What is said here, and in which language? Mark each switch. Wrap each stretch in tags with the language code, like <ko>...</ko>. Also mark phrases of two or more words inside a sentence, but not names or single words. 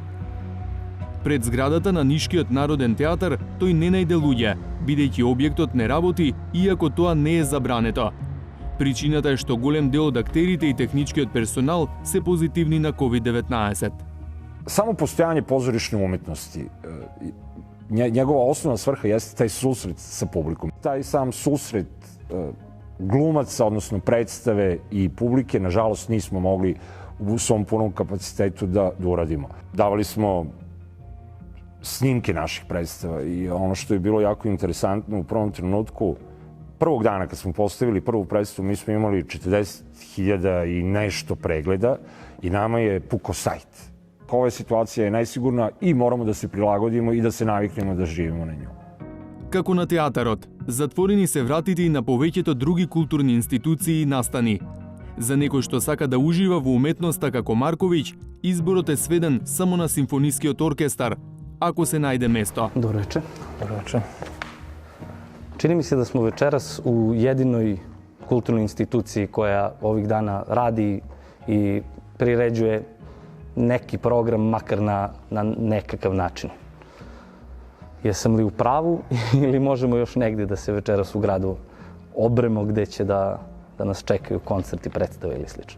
<mk>Пред зградата на Нишкиот народен театар тој не најде луѓе, бидејќи објектот не работи, иако тоа не е забрането. Причината е што голем дел од актерите и техничкиот персонал се позитивни на COVID-19.</mk> <sr>Само постојање позоришне уметности, njegova osnovna svrha jeste taj susret sa publikom. Taj sam susret glumaca, odnosno predstave i publike, nažalost nismo mogli u svom punom kapacitetu da uradimo. Davali smo snimke naših predstava i ono što je bilo jako interesantno u prvom trenutku, prvog dana kad smo postavili prvu predstavu, mi smo imali 40.000 i nešto pregleda i nama je puko sajt. Ova situacija je najsigurna i moramo da se prilagodimo i da se naviknemo da živimo na njoj.</sr> <mk>Како на театарот, затворени се вратите и на повеќето други културни институции и настани. За некој што сака да ужива во уметноста како Марковиќ, изборот е сведен само на симфонискиот оркестар, ако се најде место.</mk> <sr>Добро вечер. Добро вечер. Чини ми се да сме вечерас у единој културнoj институцiji koja ovih dana radi i priređuje neki program, makar na nekakav način. Jesam li u pravu ili možemo još negdje da se večeras u gradu obremo gde će da nas čekaju koncerti, predstave ili slično?</sr>